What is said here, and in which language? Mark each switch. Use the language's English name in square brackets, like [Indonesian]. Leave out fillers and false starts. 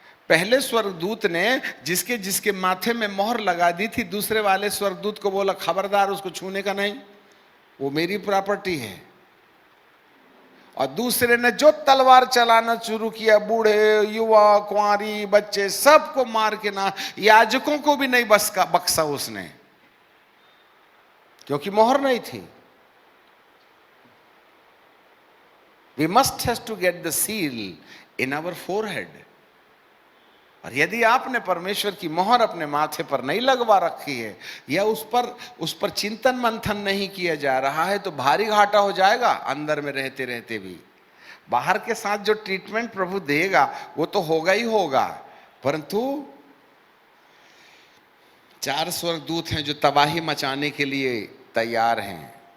[Hindi] पहले स्वर्गदूत ने जिसके जिसके माथे में मोहर लगा दी थी, दूसरे वाले स्वर्गदूत को बोला खबरदार उसको छूने का नहीं, वो मेरी प्रॉपर्टी है। और दूसरे ने जो तलवार चलाना शुरू किया, बूढ़े युवा कुंवारी बच्चे सबको मार के ना, याजकों को भी नहीं बख्शा उसने, क्योंकि मोहर नहीं थी। [English] We must have to get the seal in our forehead. [Hindi] और यदि आपने परमेश्वर की मोहर अपने माथे पर नहीं लगवा रखी है या उस पर चिंतन मंथन नहीं किया जा रहा है तो भारी घाटा हो जाएगा अंदर में रहते रहते भी। बाहर के साथ जो ट्रीटमेंट प्रभु देगा वो तो होगा ही होगा, परंतु 4 स्वर्गदूत हैं जो तबाही मचाने के लिए तैयार हैं।